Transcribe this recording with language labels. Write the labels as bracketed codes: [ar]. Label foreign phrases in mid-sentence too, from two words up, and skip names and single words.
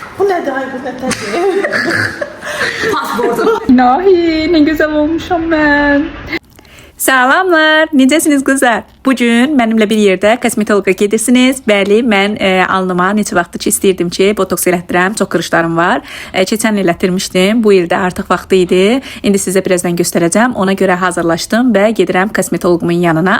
[tr] Bu nedir? Ay bu nedir? Pasportum. İlahi, ne güzel olmuşam ben. [az] Salamlar, necəsiniz qızlar? Bugün mənimlə bir yerdə kosmetoloqa gedirsiniz. Bəli, mən alnıma neçə vaxtdır ki istəyirdim ki, botoks elətdirəm. Çox qırışlarım var. Keçən il elətdirmişdim. Bu ildə artıq vaxtı idi. İndi sizə birazdan göstərəcəm. Ona görə hazırlaşdım və gedirəm kosmetoloqumun yanına.